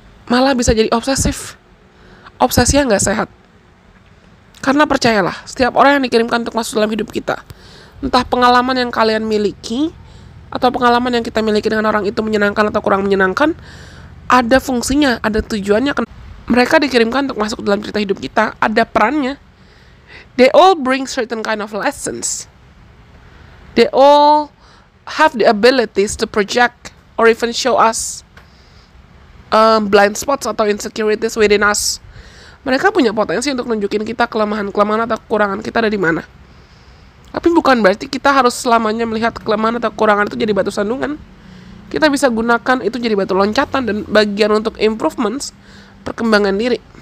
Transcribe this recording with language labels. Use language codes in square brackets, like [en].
[id] Malah bisa jadi obsesif. Obsesi yang nggak sehat. Karena percayalah, setiap orang yang dikirimkan untuk masuk dalam hidup kita, entah pengalaman yang kalian miliki atau pengalaman yang kita miliki dengan orang itu menyenangkan atau kurang menyenangkan, ada fungsinya, ada tujuannya. Mereka dikirimkan untuk masuk dalam cerita hidup kita, ada perannya. [en] They all bring certain kind of lessons. They all have the abilities to project or even show us blind spots atau insecurities within us. [id] Mereka punya potensi untuk nunjukin kita kelemahan-kelemahan atau kekurangan kita ada di mana. Tapi bukan berarti kita harus selamanya melihat kelemahan atau kekurangan itu jadi batu sandungan. Kita bisa gunakan itu jadi batu loncatan dan bagian untuk improvements, perkembangan diri.